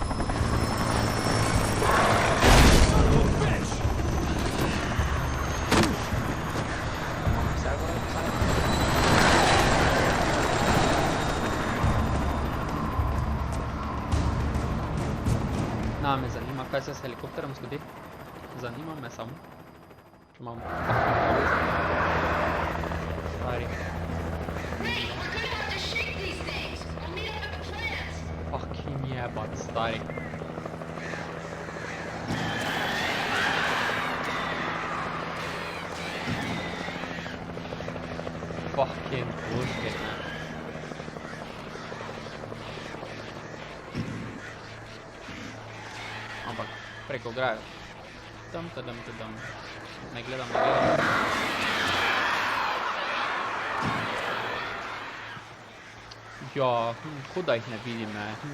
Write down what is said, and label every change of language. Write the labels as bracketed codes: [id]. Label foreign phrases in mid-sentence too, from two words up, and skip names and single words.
[en] Son of a bitch! [sl] Me zanima, kaj se s helikopterom zgodi. Zanima me samo. Če imam stari. Fucking jebat, stari. [en] Fucking bullshit, man. [sl] Ampak preko ograje. Tam. Ne gledam. Ja, kot da jih ne vidim, ne.